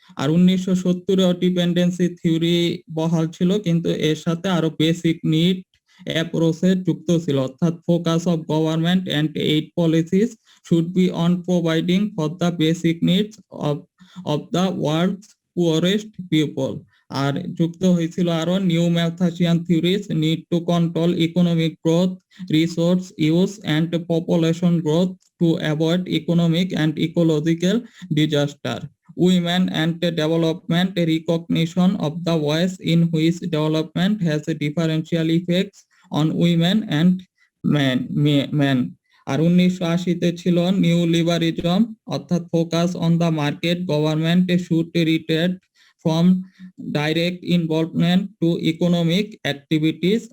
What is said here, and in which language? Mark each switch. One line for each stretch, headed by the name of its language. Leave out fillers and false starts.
Bangla: আর 1970-এ dependency theory বহাল ছিল, কিন্তু এর সাথে আরো বেসিক নিড অ্যাপ্রোচে যুক্ত ছিল, অর্থাৎ
English: Focus of government and aid policies should be on providing for the basic needs of the world's poorest people.
Bangla: আর যুক্ত হয়েছিল আরো new ম্যালথাসিয়ান theories
English: Need to control economic growth, resource use and population growth to avoid economic and ecological disaster. Women and development, recognition of the ways in which development has differential effects on women and men.
Bangla: আর 1980-তে ছিল new লিবারিজম, অর্থাৎ
English: Focus on the market, government should retreat from direct involvement to economic activities.